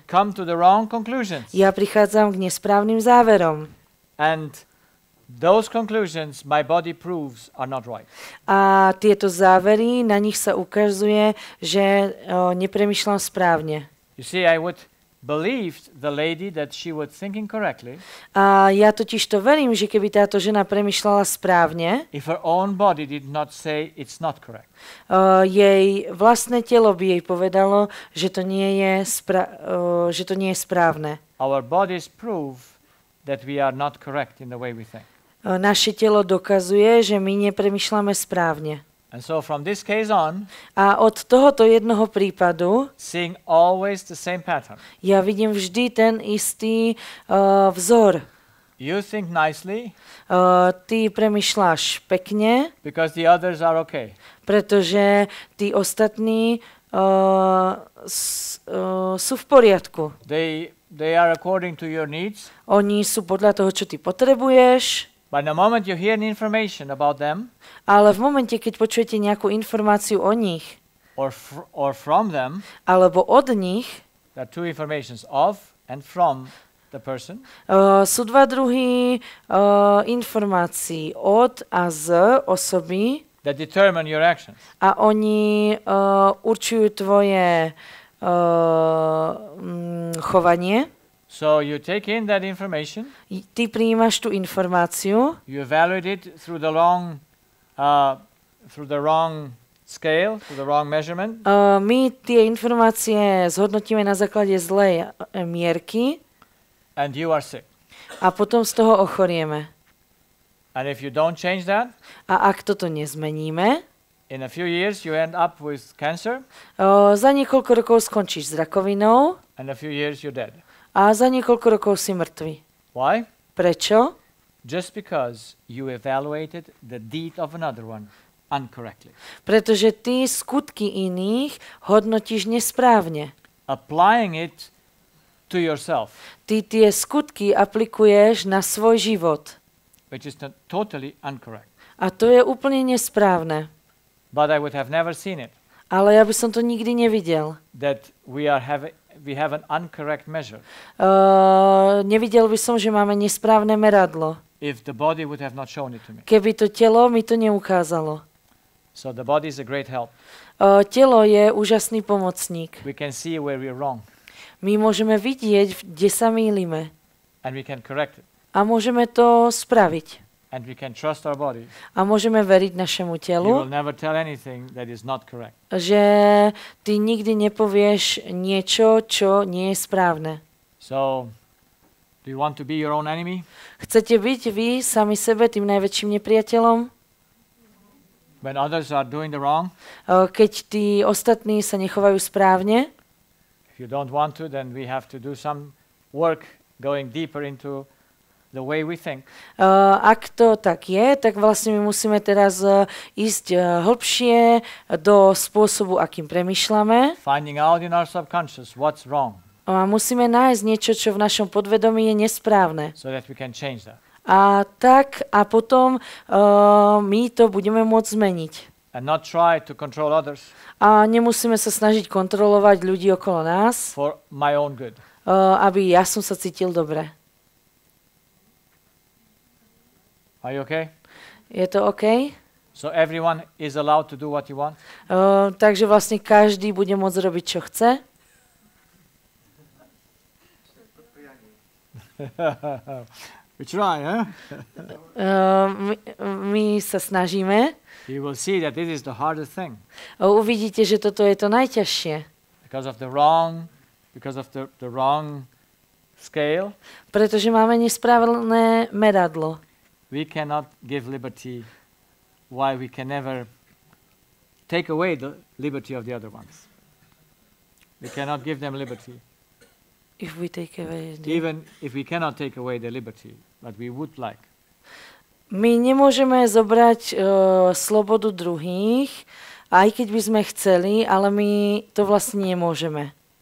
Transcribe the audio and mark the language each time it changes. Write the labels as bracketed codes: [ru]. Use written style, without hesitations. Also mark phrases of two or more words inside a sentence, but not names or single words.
[en] Come to the wrong conclusions. [sk] Ja prichádzam k nesprávnym záverom. [en] And those conclusions my body proves are not right. [sk] A tieto závery, na nich sa ukazuje, že nepremýšľam správne. [en] You see, I would believed the lady that she was thinking correctly, [sk] A ja totiž to verím, že keby táto žena premýšľala správne, [en] if her own body did not say it's not correct. [sk] Jej vlastné telo by jej povedalo, že to nie je, že to nie je správne. [en] Our bodies prove that we are not correct in the way we think. [sk] Naše telo dokazuje, že my nepremýšľame správne. [en] And so from this case on, [sk] A od tohoto jednoho prípadu [en] seeing always the same pattern. [sk] ja vidím vždy ten istý vzor. [en] You think nicely [sk] Ty premýšľaš pekne, [en] because the others are okay. [sk] pretože tí ostatní sú v poriadku. [en] They are according to your needs. [sk] Oni sú podľa toho, čo ty potrebuješ. [en] But the moment you hear an information about them, [sk] Ale v momente, keď počujete nejakú informáciu o nich, [en] or from them, [sk] alebo od nich, [en] there are two informations, of and from the person. [sk] Sú dva druhy informácií od a z osoby [en] That determine your actions. [sk] a oni určujú tvoje chovanie. [en] So you take in that information, [sk] Ty prijímaš tú informáciu, [en] you evaluate it through the wrong scale, through the wrong measurement, [sk] my tie informácie zhodnotíme na základe zlej mierky [en] and you are sick. [sk] a potom z toho ochorieme. [en] And if you don't change that, [sk] A ak toto nezmeníme, [en] in a few years you end up with cancer, [sk] za niekoľko rokov skončíš s rakovinou [en] and a few years you're dead. [sk] a za niekoľko rokov si mŕtvy. [en] Why? [sk] Prečo? [en] Just because you evaluated the deed of another one incorrectly. [sk] Pretože ty skutky iných hodnotíš nesprávne. [en] Applying it to yourself, [sk] Ty tie skutky aplikuješ na svoj život. [en] which is totally incorrect. [sk] A to je úplne nesprávne. [en] But I would have never seen it, [sk] Ale ja by som to nikdy nevidel. [en] that we have an incorrect measure. [sk] Nevidel by som, že máme nesprávne meradlo. [en] If the body would have not shown it to me. [sk] Keby to telo mi to neukázalo. [en] So the body is a great help. [sk] Telo je úžasný pomocník. [en] We can see where we're wrong [sk] My môžeme vidieť, kde sa mýlime. [en] and we can correct it. [sk] A môžeme to spraviť. [en] And we can trust our body. [sk] A môžeme veriť našemu [en] You [sk] telu, [en] will never tell anything that is not correct. [sk] že ty nikdy nepovieš niečo, čo nie je správne. [en] So, do you want to be your own enemy? [sk] Chcete byť vy sami sebe tým najväčším nepriateľom? [en] When others are doing the wrong? [sk] Keď tí ostatní sa nechovajú správne? [en] If you don't want to, then we have to do some work going deeper into the way we think. [sk] Ak to tak je, tak vlastne my musíme teraz ísť hlbšie do spôsobu, akým premýšľame. [en] Finding out in our subconscious what's wrong [sk] A musíme nájsť niečo, čo v našom podvedomí je nesprávne. [en] so that we can change that. [sk] A potom my to budeme môcť zmeniť. [en] And not try to control others [sk] A nemusíme sa snažiť kontrolovať ľudí okolo nás, [en] for my own good. [sk] aby ja som sa cítil dobre. [en] Are you okay? [sk] Je to OK? [en] So everyone is allowed to do what you want? [sk] Takže vlastne každý bude môcť robiť, čo chce. [en] We try, huh? [sk] My sa snažíme. [en] You will see that this is the hardest thing [sk] Uvidíte, že toto je to najťažšie. [en] because of the wrong scale. [sk] Pretože máme nesprávne meradlo. [en] We cannot give liberty while we can never take away the liberty of the other ones. We cannot give them liberty. If we take away Even if we cannot take away their liberty, but we would like. [sk] My nemôžeme zobrať slobodu druhých, aj keď by sme chceli, ale my to vlastne nemôžeme.